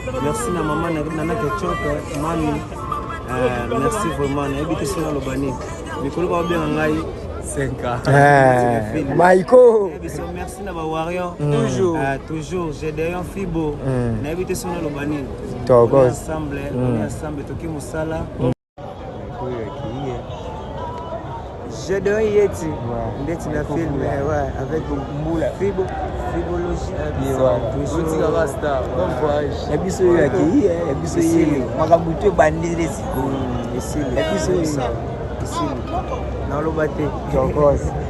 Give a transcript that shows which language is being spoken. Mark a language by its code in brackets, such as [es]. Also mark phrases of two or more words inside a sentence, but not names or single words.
[ln] Merci na mama na Nana Ketchup, mami. [fr] Euh, merci vraiment. [ln] Nayebi te soki naloba nini. Mikolo baobenga ngai. Cinq ans. Eh, Michael. Nayebi so, merci na ba warrior. Mm. Toujours. Euh, toujours. Gédéon Fibo. Mm. Nayebi te soki naloba nini. Toko. [fr] On est ensemble, on est Mm. ensemble, [ln] toki mosala. Mm. Gédéon Yeti. Ouais. Ndeti na Michael film, Mula. [fr] ouais, avec Mula. Fibo. Fibologie, euh, Yeah. toujours. Otika Rasta. Bon voyage. [ln] Ya biso oyo akei, eh, ya biso Esili. ye. Makambo te ebandeli esika. Mm, esili. Ya biso oyo. Esili. Naloba te. [en] Of course.